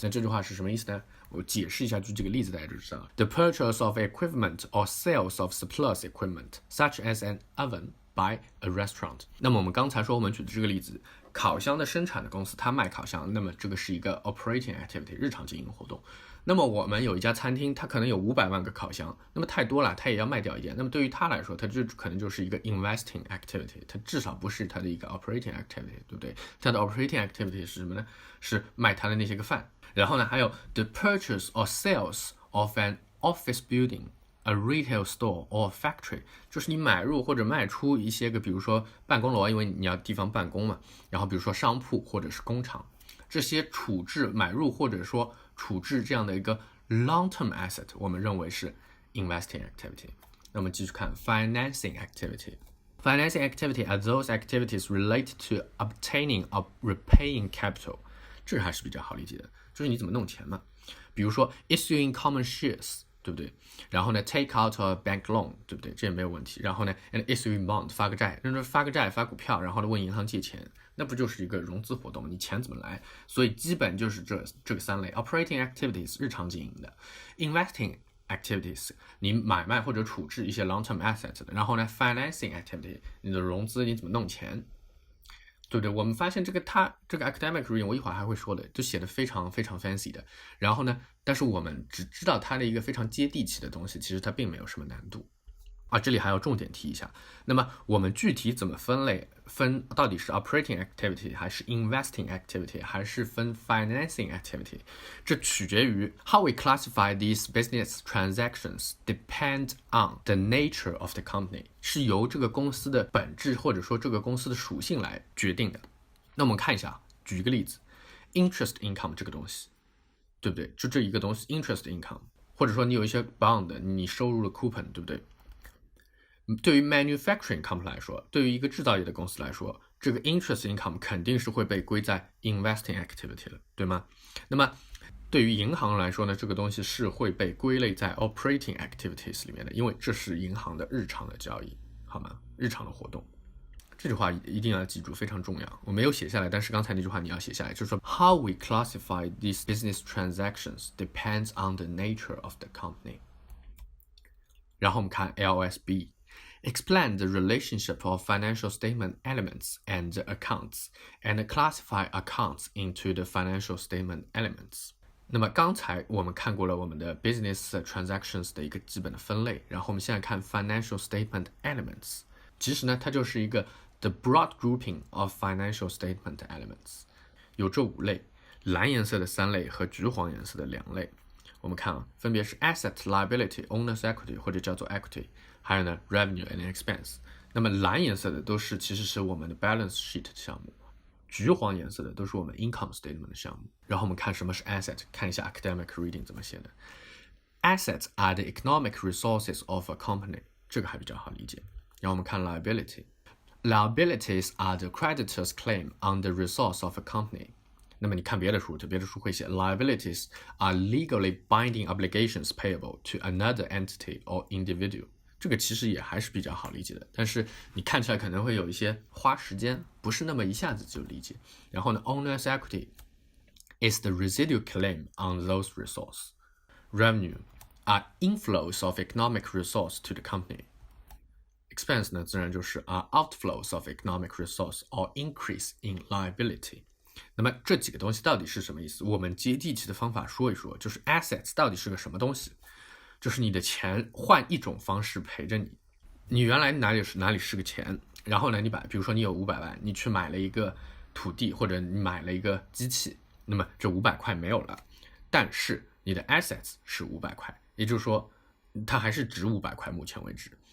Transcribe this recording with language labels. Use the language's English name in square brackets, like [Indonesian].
[Chinese] 那这句话是什么意思呢？我解释一下，举几个例子大家就知道了。 [English] The purchase of equipment or sales of surplus equipment, such as an oven by a restaurant。 [Chinese] 那么我们刚才说我们举的这个例子，烤箱的生产的公司它卖烤箱，那么这个是一个 operating activity， 日常经营活动。那么我们有一家餐厅，它可能有500万个烤箱，那么太多了，它也要卖掉一点。那么对于它来说，它就可能就是一个 investing activity， 它至少不是它的一个 operating activity， 对不对？它的 operating activity 是什么呢？是卖它的那些个饭。然后呢，还有 [English] the purchase or sales of an office building。 A retail store or factory [Chinese] 就是你买入或者卖出一些个，比如说办公楼，因为你要地方办公嘛，然后比如说商铺或者是工厂，这些处置买入或者说处置这样的一个 long-term asset， 我们认为是 investing activity。那我们继续看 financing activity。 [English] Financing activity are those activities related to obtaining or repaying capital， [Chinese] 这个还是比较好理解的，就是你怎么弄钱嘛，比如说 [English] issuing common shares。 [Chinese] 对不对？然后呢 [English] ，take out a bank loan， [Chinese] 对不对？这也没有问题。然后呢 ， [English] and issue bond， [Chinese] 发个债，就是发个债、发股票，然后呢问银行借钱，那不就是一个融资活动？你钱怎么来？所以基本就是这个3类 ：operating activities 日常经营的 ，investing activities 你买卖或者处置一些 long-term assets 的，然后呢 financing activity 你的融资你怎么弄钱？对不对？我们发现这个academic reading 我一会儿还会说的，就写的非常非常 fancy 的。然后呢，但是我们只知道它的一个非常接地气的东西，其实它并没有什么难度。这里还要重点提一下。那么我们具体怎么分类？分到底是 operating activity 还是 investing activity 还是分 financing activity？这取决于 [English] how we classify these business transactions depend on the nature of the company， [Chinese] 是由这个公司的本质或者说这个公司的属性来决定的。那我们看一下，举一个例子 ，interest income 这个东西，对不对？就这一个东西 interest income， 或者说你有一些 bond， 你收入了 coupon， 对不对？对于 manufacturing company 来说，对于一个制造业的公司来说，这个 interest income 肯定是会被归在 investing activity 了，对吗？那么对于银行来说呢，这个东西是会被归类在 operating activities 里面的，因为这是银行的日常的交易，好吗？日常的活动。这句话一定要记住，非常重要。我没有写下来，但是刚才那句话你要写下来，就是说 [English] how we classify these business transactions depends on the nature of the company。然后我们看 LSB。Explain the relationship of financial statement elements and accounts, and classify accounts into the financial statement elements. [Chinese] 那么刚才我们看过了我们的 business transactions 的一个基本的分类，然后我们现在看 financial statement elements。其实呢，它就是一个 [English] the broad grouping of financial statement elements， [Chinese] 有这5类，蓝颜色的3类和橘黄颜色的2类。我们看分别是 asset, liability, owner's equity 或者叫做 equity， 还有呢 revenue and expense。那么蓝颜色的其实是我们的 balance sheet 项目，橘黄颜色的都是我们 income statement 的项目。然后我们看什么是 asset， 看一下 academic reading 怎么写的。 [English] Assets are the economic resources of a company， [Chinese] 这个还比较好理解。然后我们看 [English] liability。Liabilities are the creditor's claim on the resource of a company。 [Chinese] 那么你看别的书会写 [English] liabilities are legally binding obligations payable to another entity or individual。 [Chinese] 这个其实也还是比较好理解的，但是你看起来可能会有一些花时间，不是那么一下子就理解。 [English] 然后呢 owner's equity is the residual claim on those resources. Revenue are inflows of economic resource to the company.Expense [Chinese] 呢，自然就是 [English] outflows of economic resource or increase in liability。 [Chinese] 那么这几个东西到底是什么意思？我们接地气的方法说一说，就是 assets 到底是个什么东西？就是你的钱换一种方式陪着你。你原来哪里是个钱，然后呢，比如说你有500万，你去买了一个土地或者你买了一个机器，那么这500块没有了，但是你的 assets 是500块，也就是说它还是值500块，目前为止。